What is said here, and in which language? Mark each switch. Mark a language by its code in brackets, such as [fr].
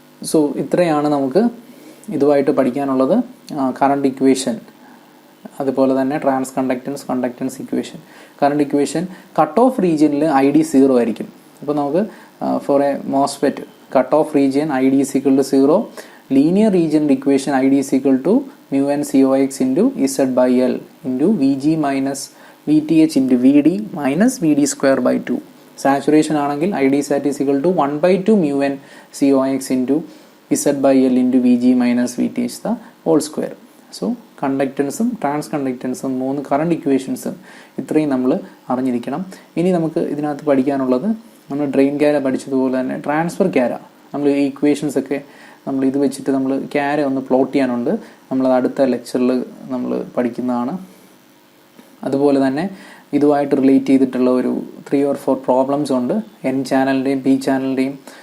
[ml] So ഇത്രയാണ് നമുക്ക് ഇതുമായിട്ട് പഠിക്കാനുള്ളത്. കറണ്ട് ഇക്വേഷൻ, അതുപോലെ തന്നെ trans conductance, conductance equation. Current equation cut off റീജിയനിൽ ID 0 ആയിരിക്കും. അപ്പോൾ നമുക്ക് [en] For a MOSFET cut off region ID is equal to 0. [ml] Linear റീജിയൻ്റെ equation [en] ID is equal to μN COX into Z/L into VG minus VTH into VD minus VD square by 2. [ml] Saturation ആണെങ്കിൽ [en] ID sat is equal to 1/2 μN COX into Z/L into VG minus VTH the whole square. [ml] So കണ്ടക്റ്റൻസും trans കണ്ടക്റ്റൻസും 3 current ഇക്വേഷൻസും ഇത്രയും നമ്മൾ അറിഞ്ഞിരിക്കണം. ഇനി നമുക്ക് ഇതിനകത്ത് പഠിക്കാനുള്ളത്, നമ്മൾ drain ക്യാര പഠിച്ചതുപോലെ തന്നെ ട്രാൻസ്ഫർ ക്യാര. നമ്മൾ ഈ ഇക്വേഷൻസ് ഒക്കെ നമ്മൾ ഇത് വെച്ചിട്ട് നമ്മൾ ക്യാര ഒന്ന് പ്ലോട്ട് ചെയ്യാനുണ്ട്. നമ്മളത് അടുത്ത ലെക്ചറിൽ നമ്മൾ പഠിക്കുന്നതാണ്. അതുപോലെ തന്നെ ഇതുമായിട്ട് റിലേറ്റ് ചെയ്തിട്ടുള്ള ഒരു 3 or 4 പ്രോബ്ലംസ് ഉണ്ട്, N ചാനലിൻ്റെയും P ചാനലിൻ്റെയും.